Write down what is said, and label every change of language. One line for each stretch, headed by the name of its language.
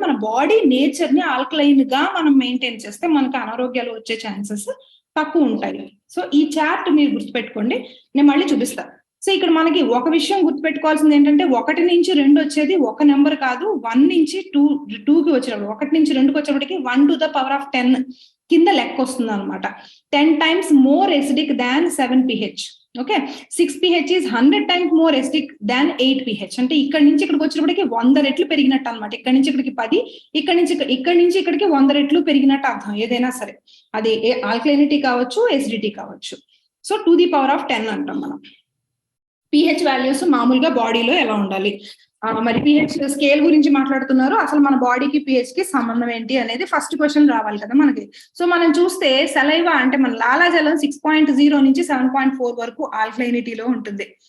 Telugu: మన body nature ని alkaline గా మనం మెయింటైన్ చేస్తే మనకు అనారోగ్యాలు వచ్చే ఛాన్సెస్ తక్కువ ఉంటాయి. సో ఈ చార్ట్ మీరు గుర్తుపెట్టుకోండి, నేను మళ్ళీ చూపిస్తాను. సో ఇక్కడ మనకి ఒక విషయం గుర్తుపెట్టుకోవాల్సింది ఏంటంటే, 1 నుంచి 2 వచ్చేది ఒక నెంబర్ కాదు, 1 నుంచి 2కి వచ్చినప్పుడు, 1 నుంచి 2కి వచ్చేప్పటికి
English: 1 to the power of 10
Telugu: కింద లెక్క వస్తుంది అనమాట.
English: 10 times more acidic than 7 pH. Okay, 6 pH is 100 times more acidic than 8 pH.
Telugu: అంటే ఇక్కడ నుంచి ఇక్కడికి వచ్చినప్పటికి 100 రెట్లు పెరిగినట్టు అనమాట. ఇక్కడ నుంచి ఇక్కడికి 10, ఇక్కడ నుంచి ఇక్కడికి 100 రెట్లు పెరిగినట్టు అర్థం. ఏదైనా సరే అది ఆల్కలైనిటీ కావచ్చు, ఎసిడిటీ కావచ్చు. So
English: to the power of 10
Telugu: అంటాం మనం. pH వాల్యూస్ మామూలుగా బాడీలో ఎలా ఉండాలి, మరి pH స్కేల్ గురించి మాట్లాడుతున్నారు, అసలు మన బాడీకి pH కి సంబంధం ఏంటి అనేది ఫస్ట్ క్వశ్చన్ రావాలి కదా మనకి. సో మనం చూస్తే సలైవా అంటే మన లాలాజలం 6.0 నుంచి 7.4 వరకు ఆల్కలైనిటీలో ఉంటుంది.